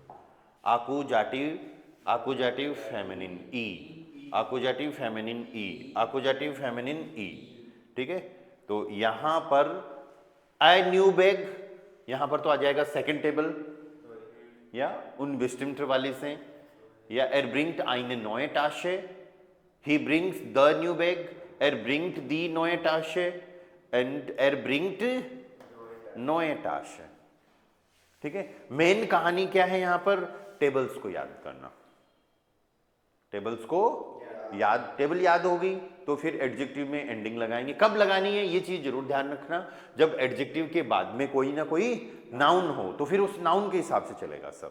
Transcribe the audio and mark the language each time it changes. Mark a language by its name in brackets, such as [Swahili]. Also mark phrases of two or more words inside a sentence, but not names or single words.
[German] Akkusativ feminin e, Akkusativ feminin e, Akkusativ feminin e. [Hindi] ठीक है, तो यहां पर आई न्यू बैग, यहां पर तो आ जाएगा [English] second table [Hindi] या [German] unbestimmter [Hindi] वाली से, या [German] er bringt eine neue Tasche, [English] he brings the new bag, [German] er bringt die neue Tasche and er bringt neue Tasche। [Hindi] ठीक है, मेन कहानी क्या है यहां पर, टेबल्स को याद करना। टेबल्स को याद, टेबल याद होगी तो फिर एडजेक्टिव में एंडिंग लगाएंगे। कब लगानी है ये चीज जरूर ध्यान रखना, जब एडजेक्टिव के बाद में कोई ना कोई नाउन हो तो फिर उस नाउन के हिसाब से चलेगा सब।